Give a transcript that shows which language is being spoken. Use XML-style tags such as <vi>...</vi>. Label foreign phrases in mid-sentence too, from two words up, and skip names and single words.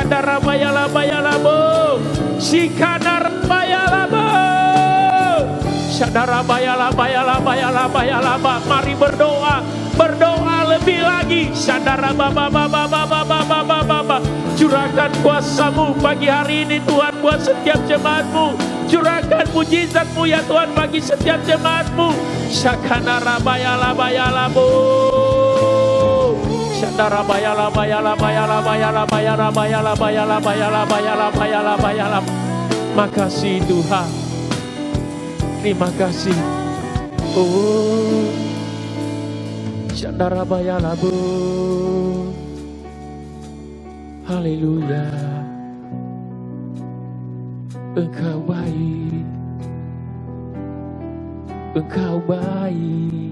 <id>Mari berdoa, berdoa lebih lagi. Curahkan kuasa-Mu pagi hari ini Tuhan buat setiap jemaat-Mu. Curahkan mujizat-Mu ya Tuhan bagi setiap jemaat-Mu. Syakana rabaya labaya labu. Syakana rabaya labaya labaya labaya labaya labaya labaya labaya labaya labaya labaya labaya. Makasih Tuhan. Terima kasih. Oh, Syakana rabaya labu. Haleluya. Engkau baik, Engkau baik.</id>